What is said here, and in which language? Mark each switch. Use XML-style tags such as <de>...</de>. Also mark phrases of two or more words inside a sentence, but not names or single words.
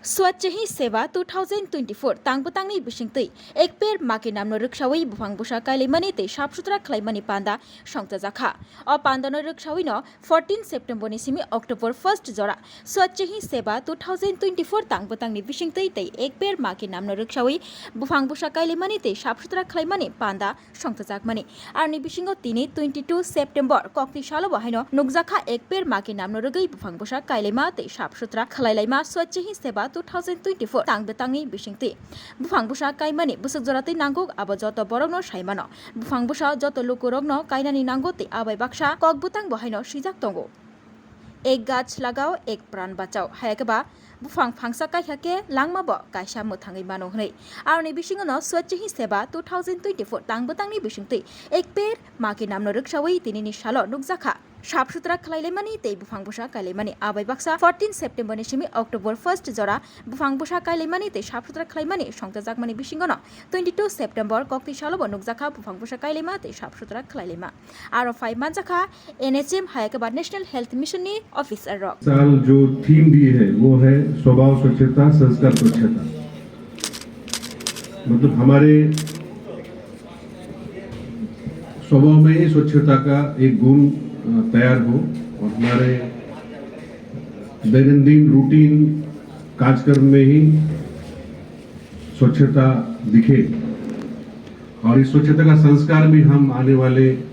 <brx>स्वच्छ ही सेवा 2024 तांगबतांगनि बिसिंगतै एक पेर माके नामनो रक्षावै बुफां बुसा काइलेमानि तै साफसुथरा खलाइमानि पान्दा संता जाखा अ पान्दानो रक्षावैनो 14 सेप्टेम्बरनि सिमि अक्टोबर 1 जरा स्वच्छ ही सेवा 2024 तांगबतांगनि बिसिंगतै तै एक पेर माके नामनो रक्षावै बुफां बुसा काइलेमानि तै साफसुथरा खलाइमानि पान्दा संता जाकमानि आरनि बिसिंगो तिनि 22 सेप्टेम्बर कक्ति सालो बाहायनो नुकजाखा एक पेर माके नामनो रगै बुफां बुसा काइलेमा तै साफसुथरा खलाइलाइमा स्वच्छ ही सेवा 2024 तांगबतांगनि बिसिंगतै बुफां बुसा काइमानि बुसुक जरातै नांगौ आबो जत बरगनो साइमानो बुफां बुसा जत लुकुरगनो काइनानि नांगौ तै आबाय बाक्सा ककबुतां बहायनो सिजाक तंगो एक</brx> <hi>गाछ लगाओ एक प्राण बचाओ</hi> <brx>हायकबा बुफां फांसा काइहाके लांमाबो काइसा मोथाङै मानो हनै आरनि बिसिङनो स्वच्छ ही सेवा 2024 तांगबतांगनि बिसिंगतै एक पेर माके नामनो रक्षावै तिनिनि सालो नुकजाखा साफसुथरा खलाइलेमानि तै बुफां बुसा काइलेमानि आबाय बाक्सा 14 सेप्टेम्बरनि सिमि अक्टोबर 1 जरा बुफां बुसा काइलेमानि तै साफसुथरा खलाइमानि संता जाकमानि बिसिङनो 22 सेप्टेम्बर कक्ति सालो नुकजाखा बुफां बुसा काइलेमा तै साफसुथरा खलाइलेमा आरो 5 मानजाखा एनएचएम हायकबा नेशनल हेल्थ मिशन नि ऑफिसर रॉक</brx> <hi>साल जो थीम दी है वो है स्वभाव स्वच्छता संस्कार स्वच्छता। मतलब हमारे स्वभाव में ही स्वच्छता का एक गुण तैयार हो और हमारे दैनंदिन रूटीन कार्यक्रम में ही स्वच्छता दिखे और इस स्वच्छता का संस्कार भी हम आने वाले</hi>